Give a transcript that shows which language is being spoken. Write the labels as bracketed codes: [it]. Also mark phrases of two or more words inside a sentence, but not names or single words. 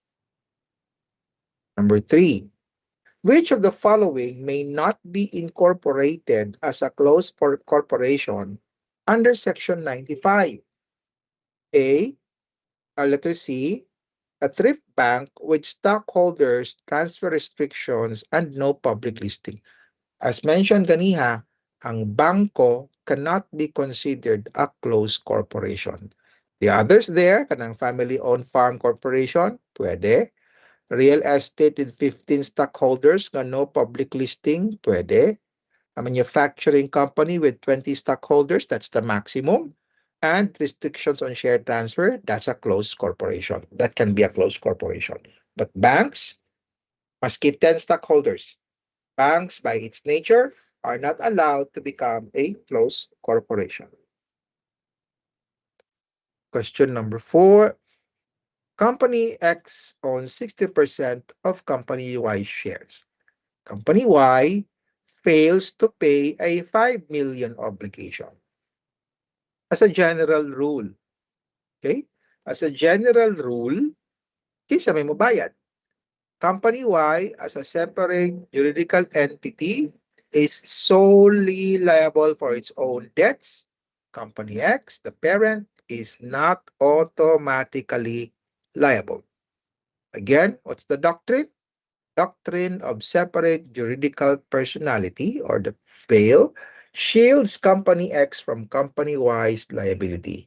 [en] Number 3, which of the following may not be incorporated as a closed corporation under Section 95? A, letter C, a thrift bank with stockholders, transfer restrictions, and no public listing. As mentioned ganiha, [ceb] ang bangko [en] cannot be considered a closed corporation. The others there, kanang family-owned farm corporation, pwede. Real estate with 15 stockholders nga no public listing, pwede. A manufacturing company with 20 stockholders, that's the maximum. and restrictions on share transfer, that's a closed corporation. That can be a closed corporation. But banks must keep 10 stockholders. Banks, by its nature, are not allowed to become a closed corporation. Question number 4. Company X owns 60% of Company Y shares. Company Y fails to pay a 5 million obligation. As a general rule, okay? As a general rule, [ceb] kisa may mabayad. [en] Company Y, as a separate juridical entity, is solely liable for its own debts. Company X, the parent, is not automatically liable. Again, what's the doctrine? Doctrine of separate juridical personality, or the PAIL, shields Company X from Company Y's liability.